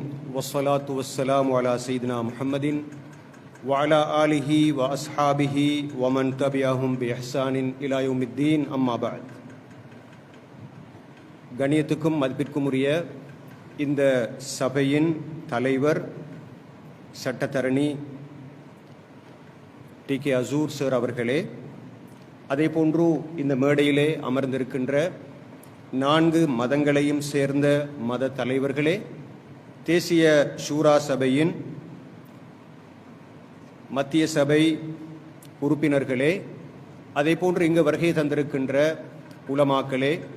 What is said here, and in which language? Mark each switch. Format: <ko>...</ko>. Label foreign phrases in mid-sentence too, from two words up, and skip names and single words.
<ar>والصلاة والسلام على سيدنا محمد وعلى آله وأصحابه ومن تبعهم بإحسان إلى يوم الدين أما بعد.</ar> <ta>கணியத்துக்கும் மதிப்பிற்கும் உரிய இந்த சபையின் தலைவர் சட்டத்தரணி டி.கே. அசூர் சார் அவர்களே, அதேபோன்று இந்த மேடையிலே அமர்ந்திருக்கின்ற 4 மதங்களையும் சேர்ந்த மத தலைவர்களே, தேசிய ஷூரா சபையின் மத்திய சபை உறுப்பினர்களே, அதேபோன்று இங்கு வருகை தந்திருக்கின்ற உலமாக்களே,</ta>